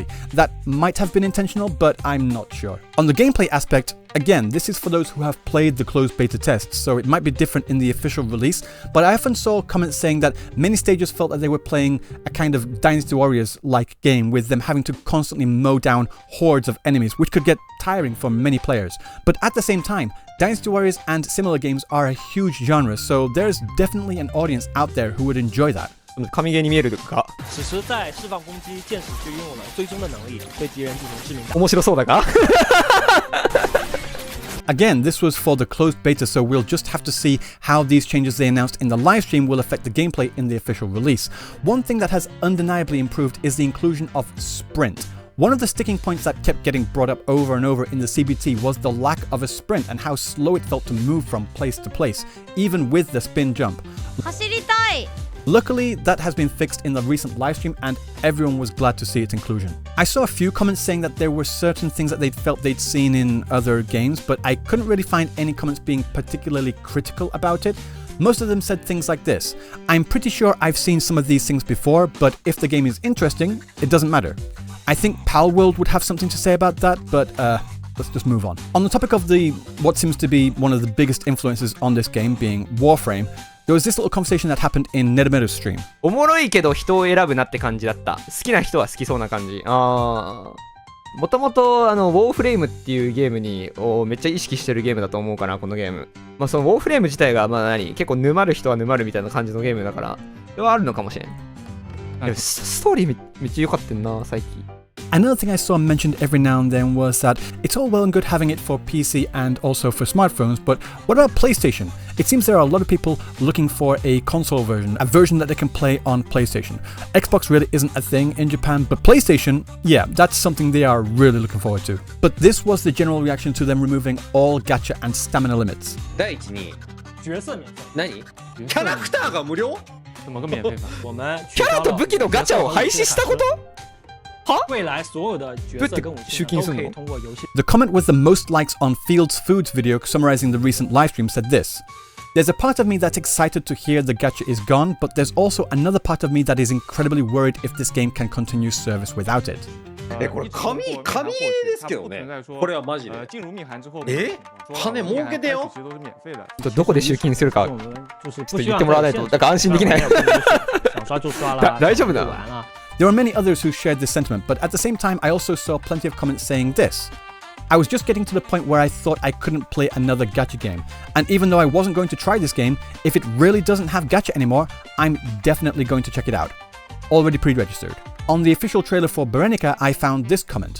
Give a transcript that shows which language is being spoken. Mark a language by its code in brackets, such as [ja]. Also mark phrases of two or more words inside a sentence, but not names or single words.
[en] That might have been intentional, but I'm not sure. On the gameplay aspect, again, this is for those who have played the closed beta tests, so it might be different in the official release, but I often saw comments saying that many stages felt that they were playing a kind of Dynasty Warriors-like game, with them having to constantly mow down hordes of enemies, which could get tiring for many players. But at the same time, Dynasty Warriors and similar games are a huge genre, so there's definitely an audience out there who would enjoy that. [ja] 神ゲーに見えるか。 [zh] 此时在释放攻击箭矢就拥有了追踪的能力，对敌人进行致命。 [ja] 面白そうだか？ [en] Again, this was for the closed beta, so we'll just have to see how these changes they announced in the livestream will affect the gameplay in the official release. One thing that has undeniably improved is the inclusion of sprint. One of the sticking points that kept getting brought up over and over in the CBT was the lack of a sprint and how slow it felt to move from place to place, even with the spin jump. [ja] 走りたい! [en] Luckily, that has been fixed in the recent livestream and everyone was glad to see its inclusion. I saw a few comments saying that there were certain things that they'd felt they'd seen in other games, but I couldn't really find any comments being particularly critical about it. Most of them said things like this: I'm pretty sure I've seen some of these things before, but if the game is interesting, it doesn't matter. I think Palworld would have something to say about that, but let's just move on. On the topic of what seems to be one of the biggest influences on this game being Warframe, there was this little conversation that happened in Nerumeru's stream. [ja] おもろいけど人を選ぶなって感じだった。好きな人は好きそうな感じ。もともとウォーフレームっていうゲームにめっちゃ意識してるゲームだと思うかな、このゲーム。まあそのウォーフレーム自体が結構沼る人は沼るみたいな感じのゲームだから、それはあるのかもしれん。でもストーリーめっちゃ良かったな、最近。 [en] Another thing I saw mentioned every now and then was that it's all well and good having it for PC and also for smartphones, but what about PlayStation? It seems there are a lot of people looking for a console version, a version that they can play on PlayStation. Xbox really isn't a thing in Japan, but PlayStation, yeah, that's something they are really looking forward to. But this was the general reaction to them removing all gacha and stamina limits. [ja] 第一に [zh] 角色免费。 [ja] 何？キャラクターが無料？ [zh] 怎么个免费法？我们 [ja] キャラと武器のガチャを廃止したこと？ [zh] 未来所有的角色跟武器都可以通过游戏。 [en] The comment with the most likes on Fields Foods video summarizing the recent livestream said this. There's a part of me that's excited to hear the gacha is gone, but there's also another part of me that is incredibly worried if this game can continue service without it. [ja] これ紙ですけどね。これはマジで。金儲けてよ。どこで集金するかちょっと言ってもらわないとなんか安心できない。大丈夫だ。 [en] There are many others who shared this sentiment, but at the same time, I also saw plenty of comments saying this. I was just getting to the point where I thought I couldn't play another gacha game. And even though I wasn't going to try this game, if it really doesn't have gacha anymore, I'm definitely going to check it out. Already pre-registered. On the official trailer for Berenica, I found this comment.